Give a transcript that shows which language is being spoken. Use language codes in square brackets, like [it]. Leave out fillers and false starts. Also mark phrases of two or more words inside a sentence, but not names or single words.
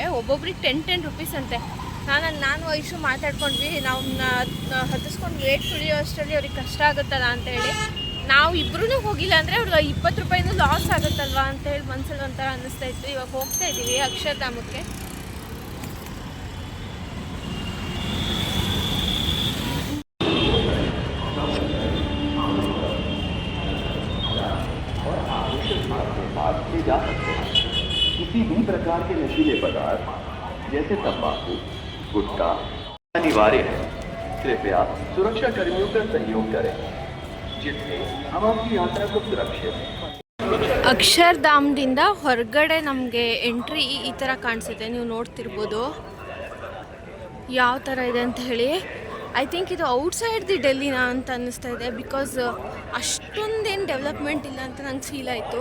[kn] ಒಬ್ಬೊಬ್ರಿಗೆ 10 rupees ಅಂತೆ. ನಾನು ಐಶು ಮಾತಾಡ್ಕೊಂಡ್ವಿ, ನಾವು ಹತ್ತಿಸ್ಕೊಂಡು ವೇಟ್ ತುಳಿಯೋ ಅಷ್ಟರಲ್ಲಿ ಅವ್ರಿಗೆ ಕಷ್ಟ ಆಗುತ್ತಲ್ಲ ಅಂತೇಳಿ ನಾವು ಇಬ್ಬರೂ ಹೋಗಿಲ್ಲ ಅಂದರೆ ಅವ್ರಿಗೆ 20 ರೂಪಾಯಿನೂ ಲಾಸ್ ಆಗುತ್ತಲ್ವಾ ಅಂತೇಳಿ ಮನ್ಸಲ್ಲಿ ಒಂಥರ ಅನ್ನಿಸ್ತಾ ಇತ್ತು. ಇವಾಗ ಹೋಗ್ತಾ ಇದ್ದೀವಿ ಅಕ್ಷರಧಾಮಕ್ಕೆ. [hi] जा सकते हैं किसी भी प्रकार के नशीले पदार्थ जैसे तंबाकू गुटखा अनिवार्य है। कृपया सुरक्षा कर्मियों का सहयोग करें जिससे हम आपकी यात्रा को सुरक्षित [kn] ಅಕ್ಷರಧಾಮದಿಂದ ಹೊರಗಡೆ ನಮಗೆ ಎಂಟ್ರಿ ಈ ಥರ ಕಾಣಿಸುತ್ತೆ. ನೀವು ನೋಡ್ತಿರ್ಬೋದು ಯಾವ ಥರ ಇದೆ ಅಂತ ಹೇಳಿ. [en] I think [kn] ಇದು [en] outside the [kn] ಡೆಲ್ಲಿನ ಅಂತ ಅನ್ನಿಸ್ತಾ ಇದೆ. ಬಿಕಾಸ್ ಅಷ್ಟೊಂದೇನು ಡೆವಲಪ್ಮೆಂಟ್ ಇಲ್ಲ ಅಂತ ನಂಗೆ ಫೀಲ್ ಆಯಿತು.